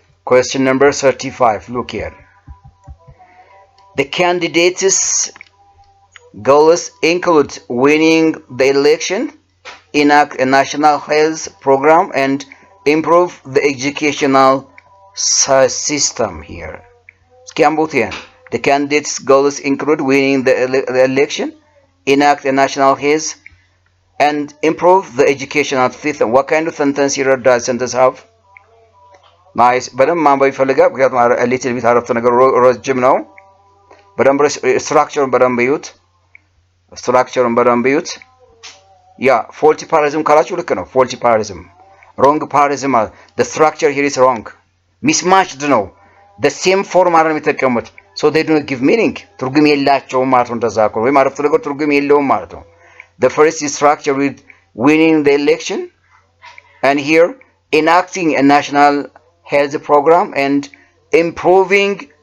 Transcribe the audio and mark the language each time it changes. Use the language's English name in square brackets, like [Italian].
[English] Question number 35. Look here. The candidates' goals include winning the election, enact a national health program, and improve the educational system here. The candidates' goals include winning the election, enact a national health, and improve the educational system. What kind of sentence here does sentence have? Nice. [Amharic] በደንብ ማንበብ ይፈልጋል። ምክንያቱም [English] a little bit [Amharic] አረፍተ ነገር ረጅም ነው። በደንብ ስትራክቸሩን በደንብ እዩት። ስትራክቸሩን በደንብ እዩት። ያ ፎልቲ ፓራዲዝም ካላችሁ ልክ ነው። ፎልቲ ፓራዲዝም ሮንግ ፓራዲዝም [English] the structure here is wrong. mismatched ነው። the same form [Amharic] አይደለም የሚጠቀሙት። [English] so they don't give meaning. [Amharic] ትርጉም የላቸውም ማለት ነው። [English] እንደዛ ከሆነ ወይም አረፍተ ነገር ትርጉም የለውም ማለት ነው። The first is structured with winning the election, and here enacting a national health program and improving